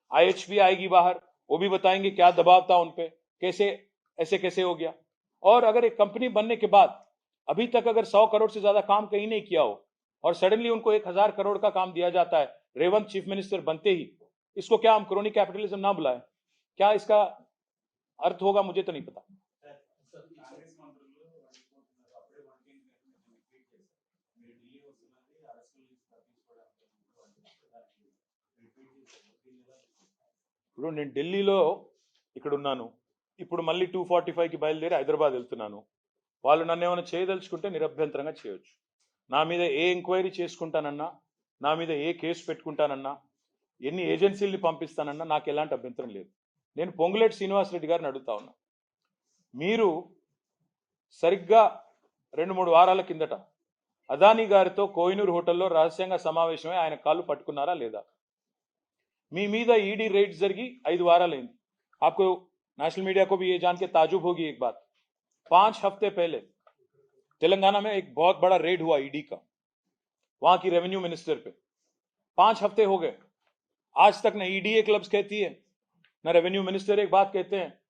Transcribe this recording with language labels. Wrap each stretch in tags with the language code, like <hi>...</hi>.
<hi>IHP आएगी बाहर, वो भी बताएंगे क्या दबाव था उन पे, कैसे ऐसे कैसे हो गया। और अगर एक कंपनी बनने के बाद अभी तक अगर 100 करोड़ से ज्यादा काम कहीं नहीं किया हो और सडनली उनको 1000 करोड़ का काम दिया जाता है रेवंत चीफ मिनिस्टर बनते ही, इसको क्या हम क्रोनी कैपिटलिज्म ना बुलाएं? क्या इसका अर्थ होगा? मुझे तो नहीं पता।</hi> <te>కాంగ్రెస్ మంత్రులు అనుకుంటున్నారు అప్పుడే వంటింగ్ రిపీట్ చేశారు. మీరు ఢిల్లీ వస్తున్నది అరెస్టులు తీసుకోవడానికి రిపీట్ చేశారు. దీన్ని ఎలా తీసుకుంటారు? ఇప్పుడు నేను ఢిల్లీలో ఇక్కడ ఉన్నాను, ఇప్పుడు మళ్ళీ 245కి బయలుదేరి హైదరాబాద్ వెళ్తున్నాను. వాళ్ళు నన్ను ఏమైనా చేయదలుచుకుంటే నిరభ్యంతరంగా చేయొచ్చు. నా మీద ఏ ఎంక్వైరీ చేసుకుంటానన్నా, నా మీద ఏ కేసు పెట్టుకుంటానన్నా, ఎన్ని ఏజెన్సీల్ని పంపిస్తానన్నా నాకు ఎలాంటి అభ్యంతరం లేదు. నేను పొంగులేటి శ్రీనివాసరెడ్డి గారిని అడుగుతా ఉన్నా, మీరు సరిగ్గా 2-3 వారాల కిందట అదానీ గారితో కోహినూర్ హోటల్లో రహస్యంగా సమావేశమై ఆయన కాళ్ళు పట్టుకున్నారా లేదా? మీ మీద ఈడీ రైడ్స్ జరిగి 5 వారాలైంది.</te> <hi>आपको नेशनल मीडिया को भी ये जान के ताजुब होगी एक बात, 5 हफ्ते पहले तेलंगाना में एक बहुत बड़ा रेड हुआ ईडी का, वहां की रेवेन्यू मिनिस्टर पे। 5 हफ्ते हो गए, आज तक न ईडी एक लफ्ज कहती है, न रेवेन्यू मिनिस्टर एक बात कहते हैं।</hi>